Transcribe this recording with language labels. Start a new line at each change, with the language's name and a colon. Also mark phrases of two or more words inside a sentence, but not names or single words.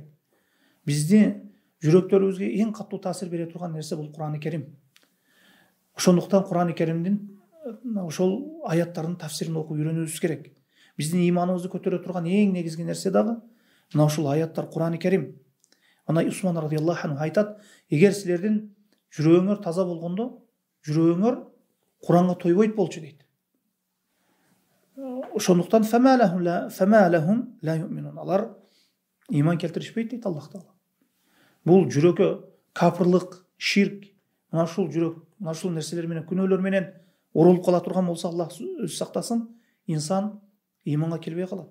Kyrgyz: Бизди жүрөктөрүбүзгө эң катуу таасир бере турган нерсе бул Куран-ы Керим. Ошондуктан Куран-ы Керимдин ошол аяттардын тафсирин окуп үйрөнүүбүз керек. Биздин иманыбызды көтөрө турган эң негизги нерсе дагы мына ушул аяттар, Куран-ы Керим. Ана Усман
Arabic: رضي الله عنه
Kyrgyz: айтат, эгер силердин жүрөгүңөр таза болгондо, жүрөгүңөр Куранга тойбойт болчу дейт. Ошондуктан
Arabic: فما لهم لا يؤمنون.
Kyrgyz: Алар иман келтиришпейт дейт Аллах Таала. Бул жүрөккө капырлык, ширк, мына ушул жүрөк, мына ушул нерселер менен, күнөөлөр менен оролуп кала турган болсо, Аллах өзү сактасын, инсан иманга келбей калат.